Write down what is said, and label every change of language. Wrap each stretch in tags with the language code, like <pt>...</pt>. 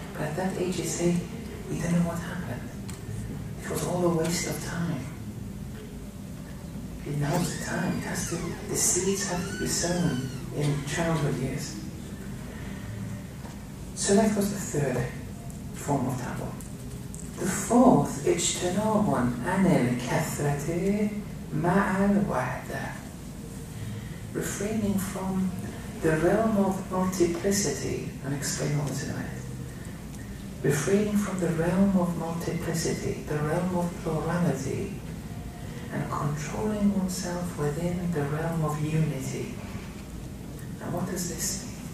<en>But at that age they say, we don't know what happened. It was all a waste of time. Now is the time. It has to, the seeds have to be sown in childhood years. So that was the third form of taqwa. The fourth,</en> <ar>اجتناب عن الكثرة مع الوحدة.</ar> <en>Refraining from the realm of multiplicity, and explain all this in a minute. Refraining from the realm of multiplicity, the realm of plurality, and controlling oneself within the realm of unity. Now what does this mean?</en>